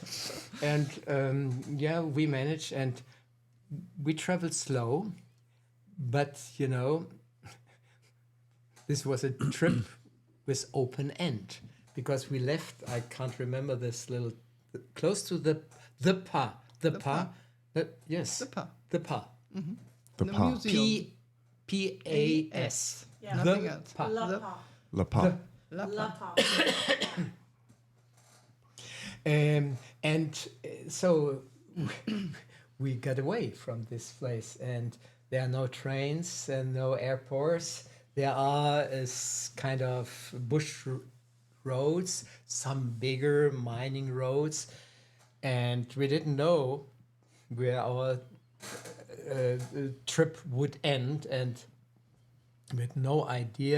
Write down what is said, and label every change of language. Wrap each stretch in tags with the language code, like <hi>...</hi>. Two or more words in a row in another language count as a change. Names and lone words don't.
<en>And yeah, we manage, and we travel slow, but you know, this was a trip with open end, because we left, I can't remember this little, close to the Pa. Yes, The Pa. the Pa. The The Pa. museum. P-A-S. Yeah. Nothing The else. Pa. La The- Pa. La Pa. La La Pa. Pa. And so we got away from this place, and there are no trains and no airports. There are kind of bush roads, some bigger mining roads, and we didn't know where our trip would end, and we had no idea.</en>